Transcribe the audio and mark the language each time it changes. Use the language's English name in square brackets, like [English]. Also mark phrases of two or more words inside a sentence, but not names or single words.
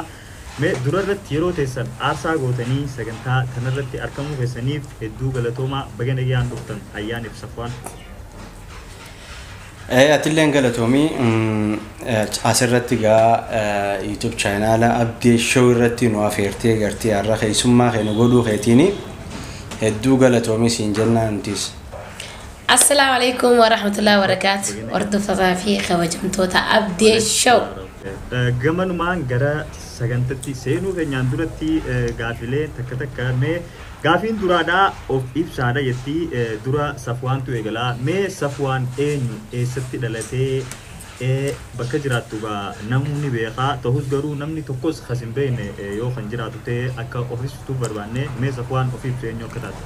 [Oromo] Mee dura irratti yeroo teessan aarsaa gootanii sagantaa kanarratti argamuu keessaniif hedduu galatoomaa baga nagaan dhuftan ayyaaniif safwaan. Atilleen galatoomi asirratti gaa YouTube channel update show irratti nu afeertee gartee har'a keessummaa keenya godhuu keetiini hedduu galatoomi siin jennaantis. [Arabic] السلام عليكم ورحمة الله وبركاته. [Oromo] Hordoftoota fi kabajamtoota update show. Gamanumaan gara sagantatti seenuu keenyaan duratti gaafilee takka takka mee Gafin durada of ibsaadha jetti dura safwaantu eegalaa mee safwaan eenyu eessatti dhalatee bakka jiraattu gaa namni beekaa ta'us garuu namni tokkos hasin beekne yoo kan jiraatu ta'e akka ofiistu barbaanne mee safwaan of ibsu eenyu akka taate.